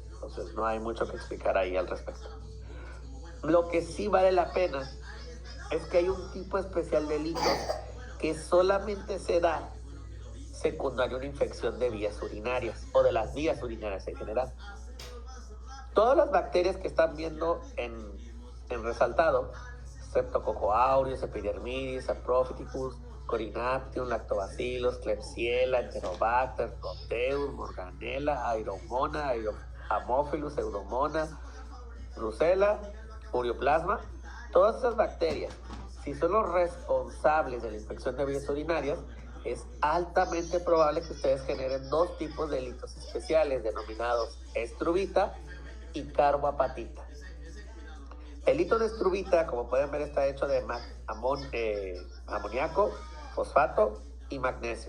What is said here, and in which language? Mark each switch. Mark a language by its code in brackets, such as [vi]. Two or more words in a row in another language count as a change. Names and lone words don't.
[es] Entonces no hay mucho que explicar ahí al respecto. Lo que sí vale la pena es que hay un tipo especial de litos que solamente se da secundario a una infección de vías urinarias o de las vías urinarias en general. Todas las bacterias que están viendo en resaltado, Streptococcus aureus, Epidermidis, Saprophyticus, Corynaptium, Lactobacillus, Klebsiella, Enterobacter, Proteus, Morganella, Aeromona, Haemophilus, Pseudomonas, Brucella, Ureoplasma. Todas esas bacterias, si son los responsables de la infección de vías urinarias, es altamente probable que ustedes generen 2 tipos de litos especiales denominados estruvita y carboapatita. El lito de estruvita, como pueden ver, está hecho de amoníaco, fosfato y magnesio.